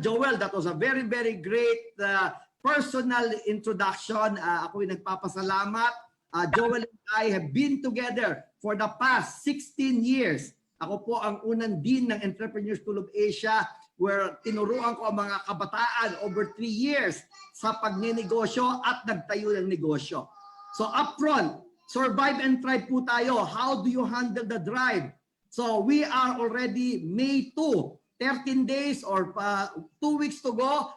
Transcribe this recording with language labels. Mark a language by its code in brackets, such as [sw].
[en] Joel, that was a very, very great personal introduction. [tl] Ako'y nagpapasalamat. [en] Joel and I have been together for the past 16 years. [tl] Ako po ang unang dean ng Entrepreneur School of Asia, where tinuruan ko ang mga kabataan [en] over 3 years [tl] sa pagnenegosyo at nagtayo ng negosyo. [en] So upfront, survive and thrive po tayo. How do you handle the drive? So we are already May 2, 13 days or 2 weeks to go.